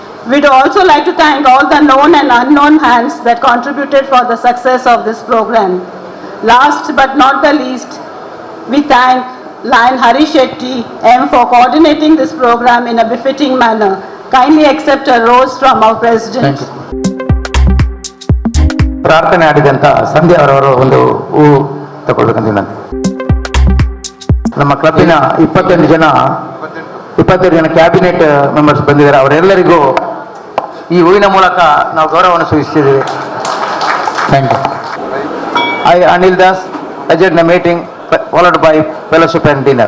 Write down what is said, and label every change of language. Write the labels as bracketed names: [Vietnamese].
[English] We'd also like to thank all the known and unknown hands that contributed for the success of this program. Last but not the least, we thank Lion Hari Shetty M for coordinating this program in a befitting manner. Kindly accept a rose from our President. [Kannada] ಪ್ರಾರ್ಥನೆ ಆಡಿದಂಥ ಸಂಧ್ಯಾ ಅವರವರು ಒಂದು ಹೂ ತಗೊಳ್ಬೇಕಂತ ವಿನಂತಿ. ನಮ್ಮ ಕ್ಲಬ್ಬಿನ 22 ಜನ cabinet members ಬಂದಿದ್ದಾರೆ. ಅವರೆಲ್ಲರಿಗೂ ಈ ಹೂವಿನ ಮೂಲಕ ನಾವು ಗೌರವವನ್ನು ಸೂಚಿಸಿದ್ದೇವೆ. [English] Thank you. I, Anil Das, adjourn the meeting followed by fellowship and dinner.